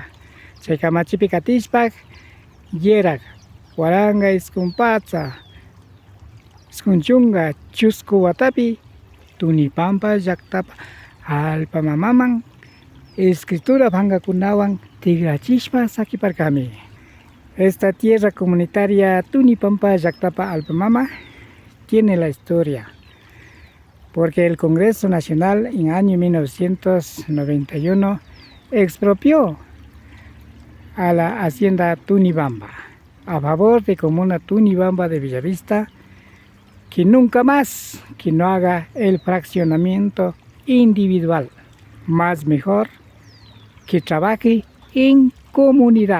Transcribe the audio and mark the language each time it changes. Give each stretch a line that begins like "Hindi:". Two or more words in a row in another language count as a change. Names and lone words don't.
Quechua: Chay kamachipi katishpa yerak waranga iskunpatza iskunchunga chusku watapi Tunipampa llaktapa allpa mamaman escritura pangakunawan tigrachishpa sakiparkami.
Spanish: Esta tierra comunitaria Tunipampa llaktapa alpa mama tiene la historia, porque el Congreso Nacional en año 1991 expropió a la hacienda Tunibamba a favor de Comuna Tunibamba de Villavista, que nunca más que no haga el fraccionamiento individual, más mejor que trabaje en comunidad.